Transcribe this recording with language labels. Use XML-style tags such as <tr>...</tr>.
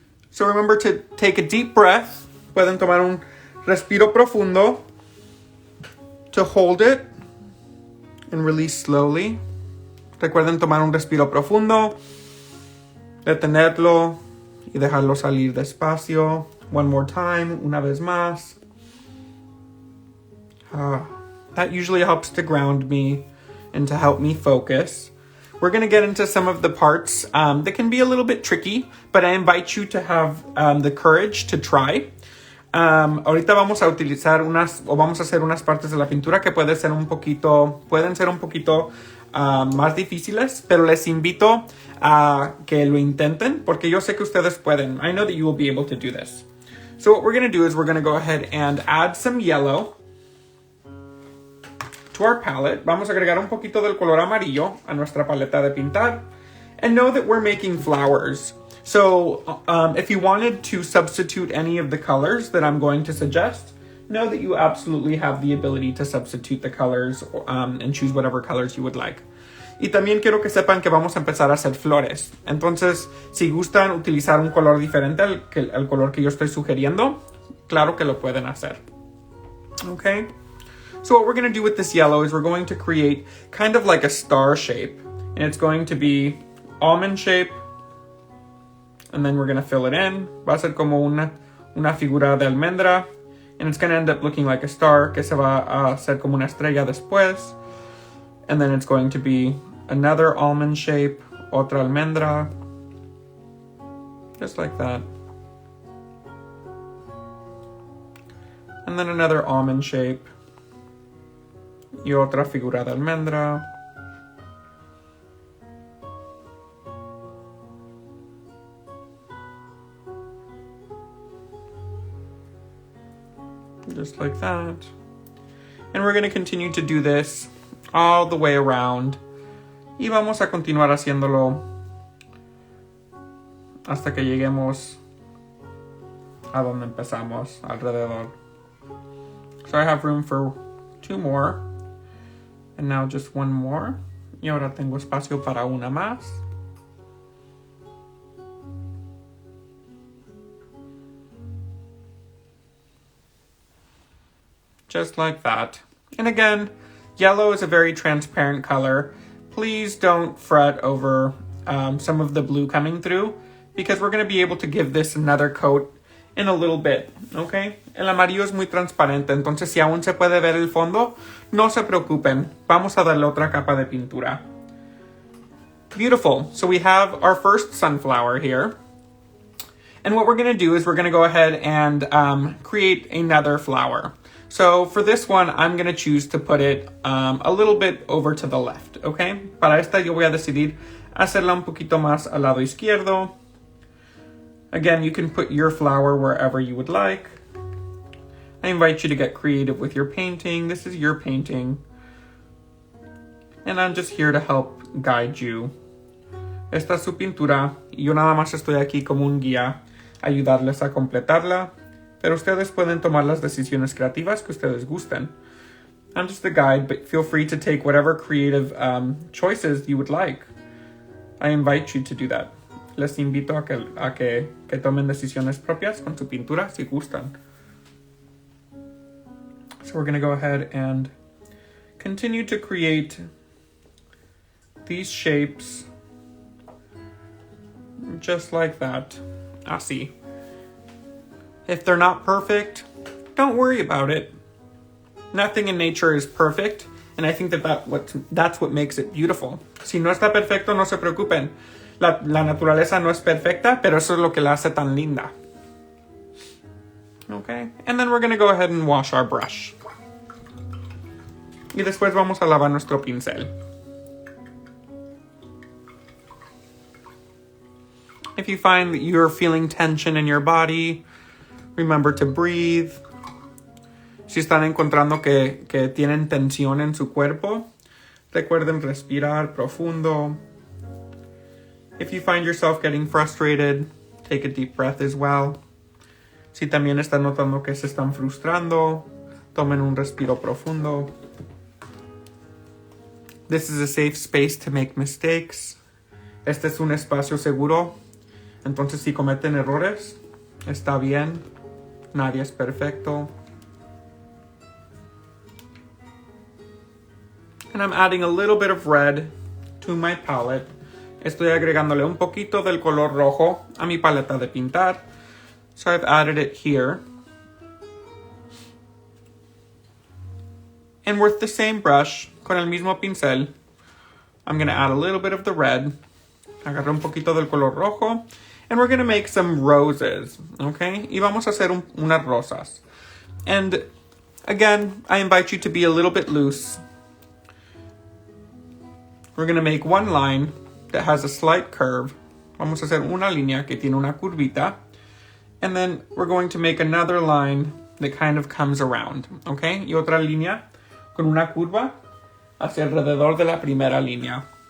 <en>So remember to take a deep breath.</en> <es>Pueden tomar un respiro profundo.</es> <en>To hold it and release slowly.</en> <es>Recuerden tomar un respiro profundo. Detenerlo y dejarlo salir despacio.</es> <en>One more time,</en> <es>una vez más.</es> <en>That usually helps to ground me and to help me focus. We're going to get into some of the parts that can be a little bit tricky, but I invite you to have the courage to try.</en> <es>Ahorita vamos a utilizar vamos a hacer unas partes de la pintura que pueden ser un poquito más difíciles, pero les invito a que lo intenten porque yo sé que ustedes pueden.</es> <en>I know that you will be able to do this. So what we're going to do is we're going to go ahead and add some yellow to our palette.</en> <es>Vamos a agregar un poquito del color amarillo a nuestra paleta de pintar.</es> <en>And know that we're making flowers. So if you wanted to substitute any of the colors that I'm going to suggest, know that you absolutely have the ability to substitute the colors and choose whatever colors you would like.</en> <es>Y también quiero que sepan que vamos a empezar a hacer flores. Entonces, si gustan utilizar un color diferente al color que yo estoy sugiriendo, claro que lo pueden hacer.</es> <en>Okay? So what we're going to do with this yellow is we're going to create kind of like a star shape. And it's going to be almond shape. And then we're going to fill it in.</en> <es>Va a ser como una figura de almendra.</es> <en>And it's going to end up looking like a star</en> <es>que se va a hacer como una estrella después.</es> <en>And then it's going to be another almond shape,</en> <es>otra almendra.</es> <en>Just like that. And then another almond shape.</en> <es>Y otra figura de almendra.</es> <en>Just like that. And we're going to continue to do this all the way around.</en> <es>Y vamos a continuar haciéndolo hasta que lleguemos a donde empezamos, alrededor.</es> <en>So I have room for 2 more. And now just 1 more.</en> <es>Y ahora tengo espacio para una más.</es> <en>Just like that. And again, yellow is a very transparent color. Please don't fret over some of the blue coming through because we're going to be able to give this another coat in a little bit, okay?</en> <es>El amarillo es muy transparente, entonces si aún se puede ver el fondo, no se preocupen. Vamos a darle otra capa de pintura.</es> <en>Beautiful. So we have our first sunflower here. And what we're going to do is we're going to go ahead and create another flower. So for this one, I'm going to choose to put it a little bit over to the left, okay?</en> <es>Para esta yo voy a decidir hacerla un poquito más al lado izquierdo.</es> <en>Again, you can put your flower wherever you would like. I invite you to get creative with your painting. This is your painting. And I'm just here to help guide you.</en> <es>Esta es su pintura. Yo nada más estoy aquí como un guía, ayudarles a completarla. Pero ustedes pueden tomar las decisiones creativas que ustedes gusten.</es> <en>I'm just a guide, but feel free to take whatever creative choices you would like. I invite you to do that.</en> <es>Les invito a que tomen decisiones propias con su pintura si gustan.</es> <en>So we're going to go ahead and continue to create these shapes just like that.</en> <es>Así.</es> <en>If they're not perfect, don't worry about it. Nothing in nature is perfect, and I think that's what makes it beautiful.</en> <es>Si no está perfecto, no se preocupen. La naturaleza no es perfecta, pero eso es lo que la hace tan linda.</es> <en>Okay, and then we're going to go ahead and wash our brush.</en> <es>Y después vamos a lavar nuestro pincel.</es> <en>If you find that you're feeling tension in your body, remember to breathe.</en> <es>Si están encontrando que tienen tensión en su cuerpo, recuerden respirar profundo.</es> <en>If you find yourself getting frustrated, take a deep breath as well.</en> <es>Si también están notando que se están frustrando, tomen un respiro profundo.</es> <en>This is a safe space to make mistakes.</en> <es>Este es un espacio seguro. Entonces, si cometen errores, está bien. Nadie es perfecto.</es> <en>And I'm adding a little bit of red to my palette.</en> <es>Estoy agregándole un poquito del color rojo a mi paleta de pintar.</es> <en>So I've added it here. And with the same brush,</en> <es>con el mismo pincel,</es> <en>I'm going to add a little bit of the red.</en> <es>Agarré un poquito del color rojo.</es> <en>And we're going to make some roses, okay?</en> <es>Y vamos a hacer unas rosas.</es> <en>And again, I invite you to be a little bit loose. We're going to make one line that has a slight curve.</en> <es>Vamos a hacer una línea que tiene una curvita.</es> <en>And then we're going to make another line that kind of comes around, okay?</en> <es>Y otra línea con una curva hacia alrededor de la primera línea.</es>